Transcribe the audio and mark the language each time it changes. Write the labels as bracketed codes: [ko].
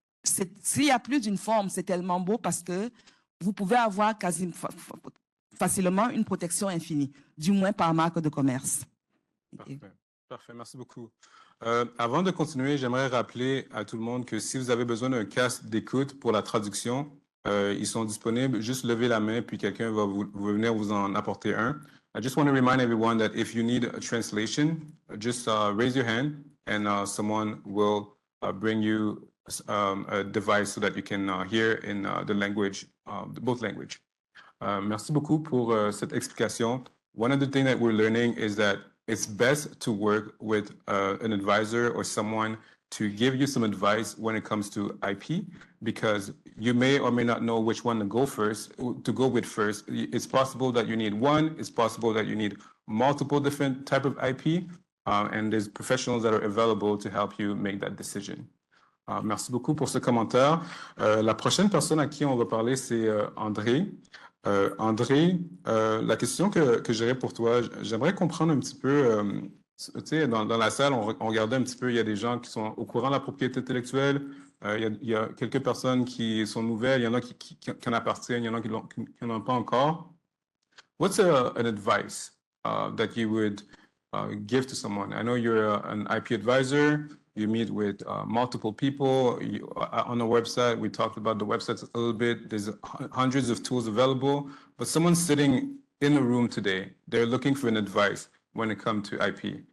[fr] s'il y a plus d'une forme, c'est tellement beau parce que vous pouvez avoir facilement une protection infinie, du moins par marque de commerce. Parfait. Parfait, merci beaucoup. Avant de continuer, j'aimerais rappeler à tout le monde que si vous avez besoin d'un casque d'écoute pour la traduction, ils sont disponibles. Juste levez la main, puis quelqu'un va venir vous en apporter un. [en] I just want to remind everyone that if you need a translation, just raise your hand and someone will bring you a device so that you can hear in the language, both language. [fr] Merci beaucoup pour cette explication. [en] One of the things that we're learning is that it's best to work with an advisor or someone to give you some advice when it comes to IP, because you may or may not know which one to go with first. It's possible that you need one. It's possible that you need multiple different type of IP, and there's professionals that are available to help you make that decision. [fr] Merci beaucoup pour ce commentaire. La prochaine personne à qui on va parler, c'est André. André, la question que j'aurais pour toi, j'aimerais comprendre un petit peu, tu sais, dans la salle, on regardait un petit peu, il y a des gens qui sont au courant de la propriété intellectuelle, il y a quelques personnes qui sont nouvelles, il y en a qui en appartiennent, il y en a qui n'en ont pas encore. [en] What's an advice that you would give to someone? I know you're an IP advisor. You meet with multiple people. On the website, we talked about the websites a little bit. There's hundreds of tools available. But someone sitting in the room today, they're looking for an advice when it comes to IP.